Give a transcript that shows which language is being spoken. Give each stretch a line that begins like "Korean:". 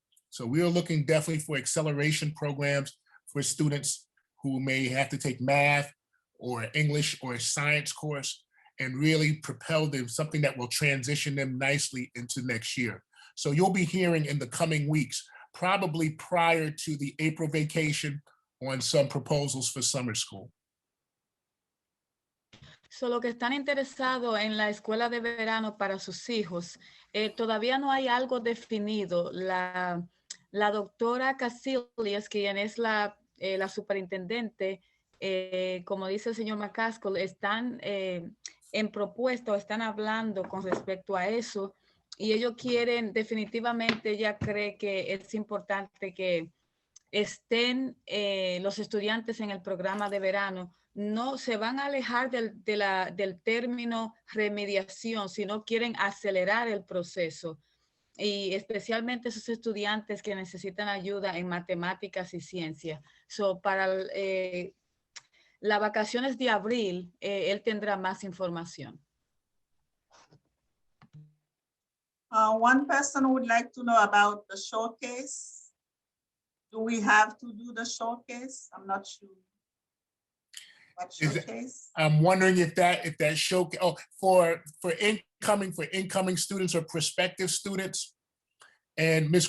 English: So we are looking definitely for acceleration programs for students who may have to take math or English or a science course and really propel them something that will transition them nicely into next year. So you'll be hearing in the coming weeks, probably prior to the April vacation, on some proposals for summer school.
Spanish: So, lo que están interesados en la escuela de verano para sus hijos, todavía no hay algo definido. La doctora Casillas, quien es la superintendente, como dice el señor McCaskill, están en propuesta o están hablando con respecto a eso, y ellos quieren, definitivamente, ella cree que es importante que estén los estudiantes en el programa de verano. No se van a alejar del término remediación, sino quieren acelerar el proceso, y especialmente esos estudiantes que necesitan ayuda en matemáticas y ciencia. So, para las vacaciones de abril, él tendrá más información.
English: One person would like to know about the showcase. Do we have to do the showcase? I'm not sure. What showcase? I'm wondering if that showcase, for incoming students or prospective students. And Ms.